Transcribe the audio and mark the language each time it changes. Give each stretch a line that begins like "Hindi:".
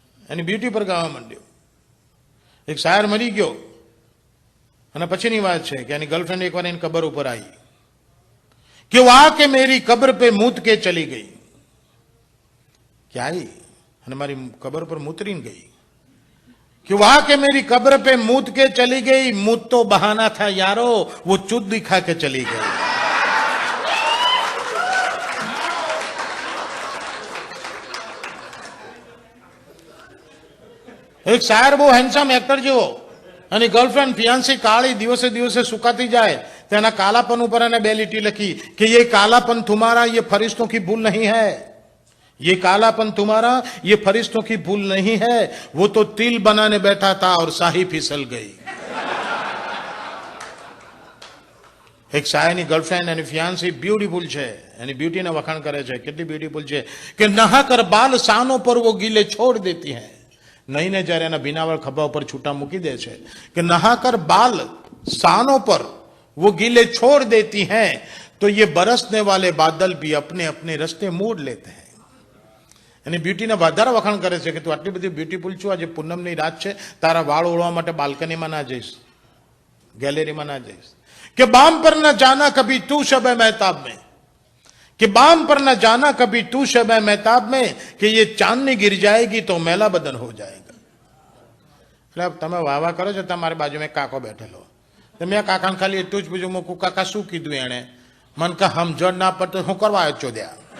Gujarati: એની beauty પર ગાવા માંડ્યો. એક શાયર મરી ગયો અને પછીની વાત છે કે એની ગર્લફ્રેન્ડ એકવાર એની કબર ઉપર આવી
Hindi: कि वो आके मेरी कब्र पे मूत के चली गई. क्या आई
Gujarati: અને મારી કબર પર મૂતરીને ગઈ.
Hindi: कि वो आके मेरी कब्र पे मूत के चली गई. मूत तो बहाना था यारो, वो चुद दिखा के चली गई.
Gujarati: એક શાયર બહુ હેન્ડસમ એક્ટર જેવો અને ગર્લફ્રેન્ડ ફિયાન્સી કાળી દિવસે દિવસે સુકાતી જાય તેના કાલાપન ઉપર એને બે લીટી લખી
Hindi: कि ये कालापन तुम्हारा ये फरिश्तों की भूल नहीं है. ये कालापन तुम्हारा ये फरिश्तों की भूल नहीं है. वो तो तिल बनाने बैठा था और शाही फिसल गई.
Gujarati: એક શાયરની ગર્લફ્રેન્ડ એની ફિયાન્સી બ્યુટીફુલ છે, એની બ્યુટીને વખાણ કરે છે. કેટલી બ્યુટીફુલ છે કે
Hindi: નહાકર બાલ શાનો પર वो गीले छोड़ देती हैं.
Gujarati: નહીં ને જ્યારે એના ભીનાવળ ખભા ઉપર છૂટા મૂકી દે છે કે
Hindi: નહાકર બાલ શાનો પર वो गीले छोड़ देती हैं तो ये बरसने वाले बादल भी अपने अपने रस्ते मोड़ लेते हैं.
Gujarati: એની બ્યુટીને વધારે વખાણ કરે છે કે તું આટલી બધી બ્યુટીફુલ છું, આજે પૂનમની રાત છે, તારા વાળ ઓળવા માટે બાલ્કનીમાં ના જઈશ, ગેલેરીમાં ના જઈશ.
Hindi: કે બામ પર ન જાના કભી તું શબે મહેતાબ में, कि बाम पर न जाना कभी तू शब मेहताब में कि ये चांदनी गिर जाएगी तो मैला बदन हो जाएगा.
Gujarati: એટલે તમે વાવા કરો છો, તમારી બાજુમાં કાકો બેઠેલો, મેં કાકાને ખાલી એટલું જ પૂછ્યું, મૂકું કાકા શું કીધું એને? મન કા સમજણ ના પડતો હું કરવા આવ્યો ચોદ્યા.